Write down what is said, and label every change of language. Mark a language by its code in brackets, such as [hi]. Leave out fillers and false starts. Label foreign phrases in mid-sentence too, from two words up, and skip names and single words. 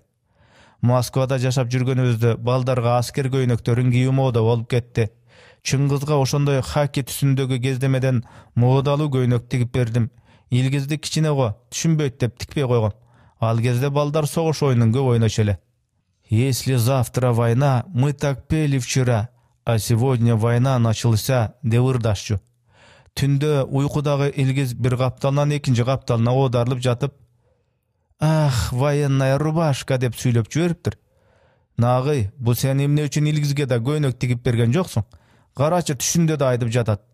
[ky] Москвада жашап жүргөнүбүздө балдарга аскер көйнөктөрүн кийүү мода болуп кетти. Чыңгызга ошондой хаки түсүндөгү кездемеден модалуу көйнөк тигип бердим. Илгизди кичине го, түшүнбөйт деп тикпей койгом. Ал кезде балдар согуш оюнун көп ойношо эле. [ru] Если завтра война, мы так пели вчера, а сегодня война начался, [ky] деп ырдашчу. Түндө уйкудагы Илгиз бир капталынан экинчи капталына оодарылып жатып, [ru] «Ах, военная рубашка» [ky] деп сүйлөп жибериптир. Нагый, бу сен эмне үчүн Илгизге да көйнөк тигип берген жоксуң? Карачы, түшүндө да айтып жатат.